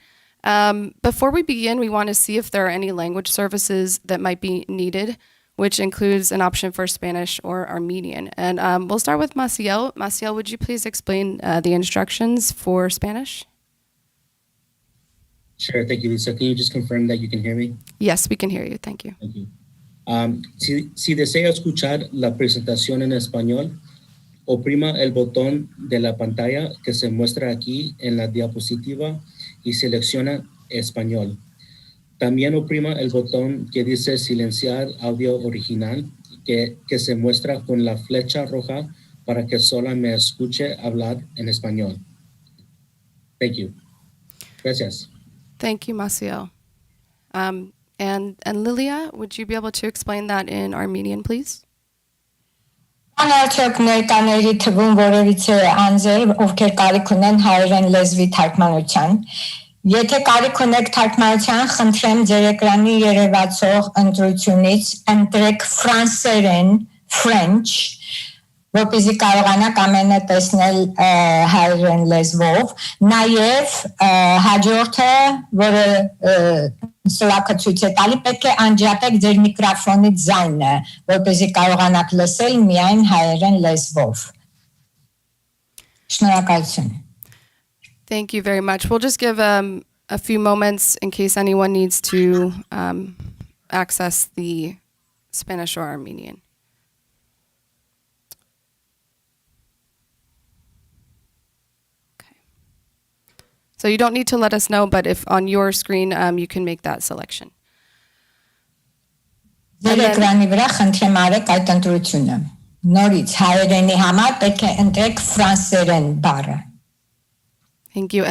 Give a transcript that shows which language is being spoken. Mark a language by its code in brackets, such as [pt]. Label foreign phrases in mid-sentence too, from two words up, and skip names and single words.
[en] Before we begin, we want to see if there are any language services that might be needed, which includes an option for Spanish or Armenian. And we'll start with Maciel. Maciel, would you please explain the instructions for Spanish? Sure, thank you, Lisa. Can you just confirm that you can hear me? Yes, we can hear you. Thank you. Thank you. [es] Si desea escuchar la presentación en español, oprima el botón de la pantalla que se muestra aquí en la diapositiva y selecciona español. También oprima el botón que dice silenciar audio original que se muestra con la flecha roja para que solo me escuche hablar en español. [en] Thank you. Gracias. Thank you, Maciel. And Lilia, would you be able to explain that in Armenian, please? [hy] Անարդյոք ներկաների թվում որևիցե անձեր, ովքեր կարիք ունեն հայերեն լեզվի թարգմանության, եթե կարիք ունեք թարգմանության, խնդրեմ ձեր էկրանի երևացող ընտրությունից ընտրեք ֆրանսերեն, French, որպեսզի կարողանաք ամենը տեսնել հայերեն լեզվով, նաև հաջորդը, որը սրակը ցույց է տալի, պետք է անջատեք ձեր միկրոֆոնի ձայնը, որպեսզի կարողանաք լսել միայն հայերեն լեզվով։ Շնորհակալություն։ [en] Thank you very much. We'll just give a few moments in case anyone needs to access the Spanish or Armenian. So you don't need to let us know, but if on your screen, you can make that selection. [hy] Ձեր էկրանի վրա խնդրեմ արեք այդ ընտրությունը։ Նորից հայերենի համար պետք է ընտրեք ֆրանսերեն բառը։ [en] Thank you.